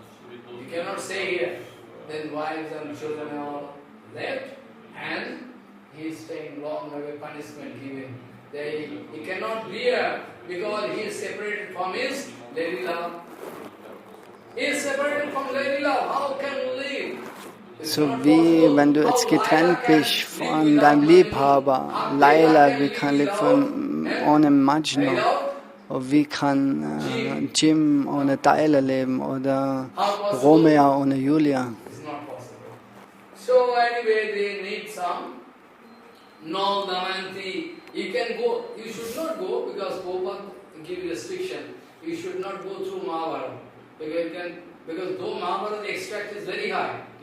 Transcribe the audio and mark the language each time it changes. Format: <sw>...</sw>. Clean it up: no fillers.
<en>You cannot stay here. Then wives and children are all left, and he is staying long away, punishment given. He cannot bear because he is separated from his lady love. He is separated from lady love. How can he live?</en> <de>So wie wenn du jetzt getrennt bist von deinem Liebhaber, Laila, wie kann leben ohne Majnu? Oder wie kann Jim ohne Tyler leben? Oder Romeo ohne Julia?</de> <en>So anyway, they need some. No, Damanti, you can go. You should not go because Purva give restriction. You should not go through Mahabharata because though Mahabharata extract is very high.</en>